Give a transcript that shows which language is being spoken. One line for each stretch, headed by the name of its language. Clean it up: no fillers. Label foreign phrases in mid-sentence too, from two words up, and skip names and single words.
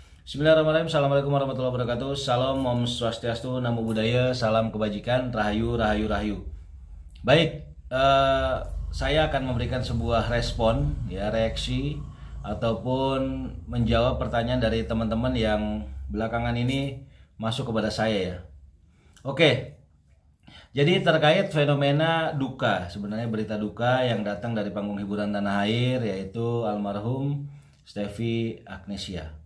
Arabic: بسم الله الرحمن الرحيم. السلام عليكم ورحمة الله وبركاته.
Indonesian: Salam,
Balinese: Om Swastiastu,
Pali: Namo Buddhaya,
Indonesian: salam kebajikan, rahayu, rahayu, rahayu. Baik, saya akan memberikan sebuah respon, ya, reaksi ataupun menjawab pertanyaan dari teman-teman yang belakangan ini masuk kepada saya, ya. Oke, jadi terkait fenomena duka, sebenarnya berita duka yang datang dari panggung hiburan tanah air, yaitu almarhum Stevi Agnesia.